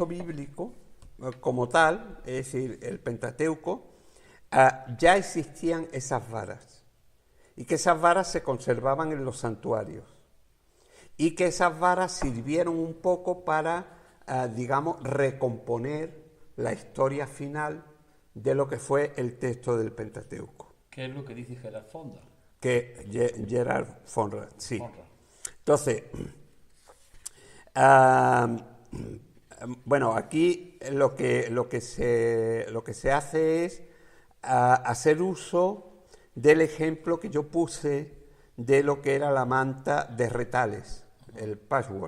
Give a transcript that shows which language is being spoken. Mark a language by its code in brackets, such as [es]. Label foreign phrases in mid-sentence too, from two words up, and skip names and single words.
[es] bíblico como tal, es decir, el Pentateuco, ya existían esas varas y que esas varas se conservaban en los santuarios y que esas varas sirvieron un poco para, digamos, recomponer la historia final de lo que fue el texto del Pentateuco. ¿Qué es lo que dice Gerhard von Rad? Gerhard von Rad, sí. Von Rad. Entonces, bueno, aquí lo que se hace es hacer uso del ejemplo que yo puse de lo que era la manta de retales, el patchwork.